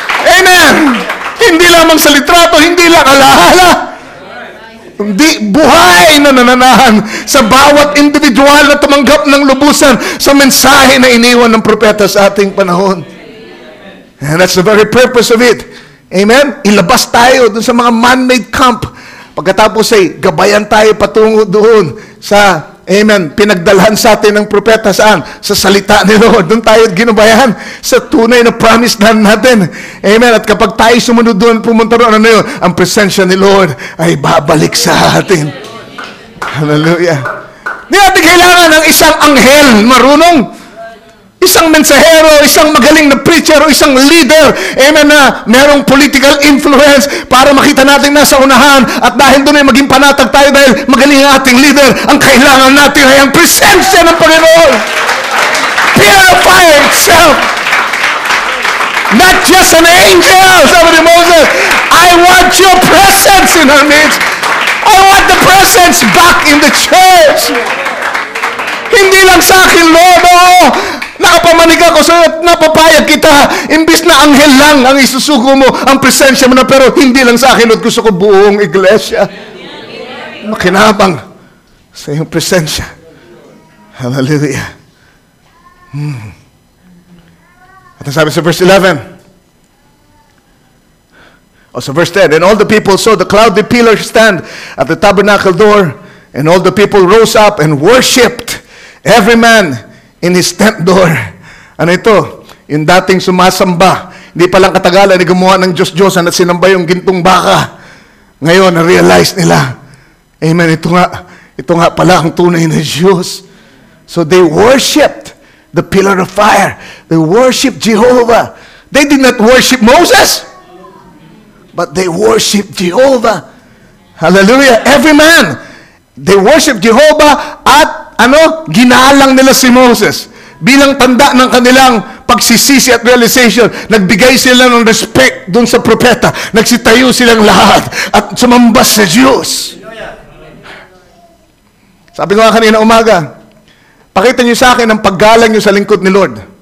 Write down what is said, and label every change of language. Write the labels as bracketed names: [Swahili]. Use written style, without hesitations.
[Filipino] Amen! Hindi lamang sa litrato, hindi lang alaala. Hindi, buhay na nananahan sa bawat individual na tumanggap ng lubusan sa mensahe na iniwan ng propeta sa ating panahon. [English] And that's the very purpose of it. Amen? [Filipino] Ilabas tayo dun sa mga man-made camp. Pagkatapos ay gabayan tayo patungo doon sa, amen, pinagdalhan sa atin ng propeta saan? Sa salita ni Lord. Doon tayo ginubayan sa tunay na promise natin. Amen. At kapag tayo sumunod doon, pumunta roon, ano yun? Ang presensya ni Lord ay babalik sa atin. Hallelujah. Di natin kailangan ng isang anghel marunong, isang mensahero, isang magaling na preacher, o isang leader, amen, na merong political influence para makita natin nasa unahan at dahil doon ay maging panatag tayo dahil magaling ang ating leader. Ang kailangan natin ay ang presensya ng Panginoon. [English] Purify itself. Not just an angel, [Filipino] sabi ni Moses. [English] I want your presence in our midst. I want the presence back in the church. [Filipino] Hindi lang sa akin, Lord, nakapamanig ako sa'yo at napapayag kita. Imbis na anghel lang ang isusuko mo, ang presensya mo na, pero hindi lang sa akin, Lord, gusto ko buong iglesia makinabang sa iyong presensya. Hallelujah. At sabi sa [English] verse 11, so verse 10, and all the people saw the cloudy pillar stand at the tabernacle door, and all the people rose up and worshipped, every man in his tent door. [Filipino] Ano ito? Yung dating sumasamba, hindi palang katagalan, gumawa ng Diyos-Diyosan at sinamba yung gintong baka. Ngayon, na-realize nila, amen, ito nga pala ang tunay na Diyos. [English] So they worshipped the pillar of fire. They worshipped Jehovah. They did not worship Moses, but they worshipped Jehovah. Hallelujah. Every man, they worshipped Jehovah [Filipino] at ginalang nila si Moses. Bilang tanda ng kanilang pagsisisi at realization, nagbigay sila ng respect dun sa propeta. Nagsitayo silang lahat at sumambas sa Diyos. Sabi ko nga kanina umaga, pakita niyo sa akin ang paggalang niyo sa lingkod ni Lord.